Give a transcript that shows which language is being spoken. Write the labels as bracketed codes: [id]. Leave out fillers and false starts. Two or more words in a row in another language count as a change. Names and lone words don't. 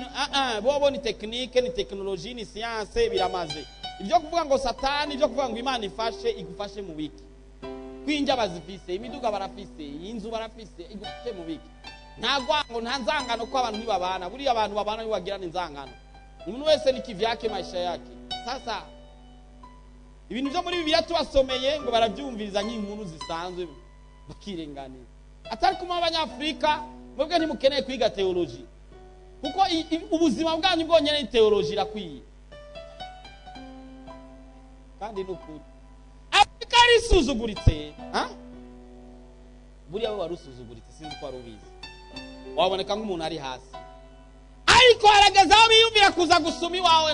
[rn] Bobo ni technique, ni technologie, ni science, biramaze. Ibyo kuvuga ngo Satani, ibyo kuvuga ngo Imana ifashe igufashe mu biki, kwinja bazifise, imiduga barafise, inzu barafise, igufashe mu biki. Ntagwango nta nzangano ko abantu nibabana, buri abantu babana bibagirana inzangano. Umuntu wese ni kivyake [sw] maisha yake. [rn] Sasa ibintu byo muri Bibiliya tubasomeye ngo barabyumviriza nk'inkuru zisanzwe bakirenganira. Atari kuma abanyafrika mwebwe ntimukeneye kwiga theology, kuko ubuzima bwanyu bwonyene ni theology irakwiye. Kandi n'ukuri Afrika risuzuguritse, buriya we warusuzuguritse, sinzi ko warubizi, waboneka nk'umuntu ari hasi, ariko harageze aho biyumvira kuza gusuma iwawe.